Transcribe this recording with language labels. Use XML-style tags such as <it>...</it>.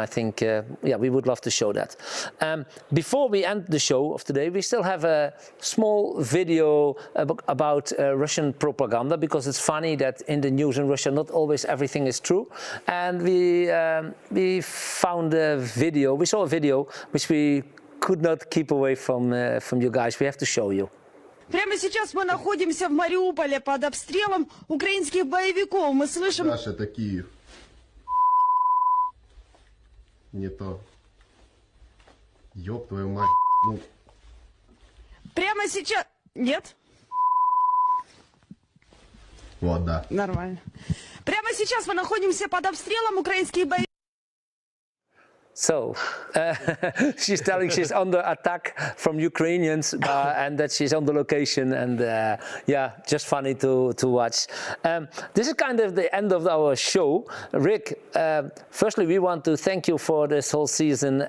<en>I think, yeah, we would love to show that. Before we end the show of today, we still have a small video about Russian propaganda, because it's funny that in the news in Russia not always everything is true. And we found a video, we saw a video which we could not keep away from you guys. We have to show you.</en> <ru>Прямо сейчас мы находимся в Мариуполе под обстрелом украинских боевиков. Мы слышим... Раша, это Киев. Не то. Ёб твою мать. Ну. Прямо сейчас... Нет? Вот, да. Нормально. Прямо сейчас мы находимся под обстрелом украинских боевиков.</ru> <en>So, she's telling she's under attack from Ukrainians and that she's on the location, and yeah, just funny to watch. This is kind of the end of our show. Rick, firstly, we want to thank you for this whole season.</en>